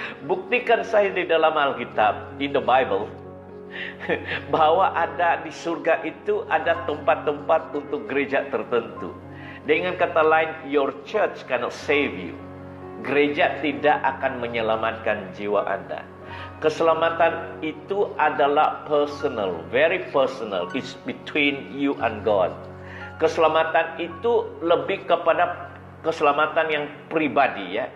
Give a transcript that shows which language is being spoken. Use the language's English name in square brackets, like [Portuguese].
[Indonesian] Buktikan saya di dalam Alkitab, [English] in the Bible, [Indonesian] bahwa ada di surga itu ada tempat-tempat untuk gereja tertentu. Dengan kata lain, [English] your church cannot save you. [Indonesian] Gereja tidak akan menyelamatkan jiwa Anda. Keselamatan itu adalah personal, [English] very personal. It's between you and God. [Indonesian] Keselamatan itu lebih kepada keselamatan yang pribadi, ya.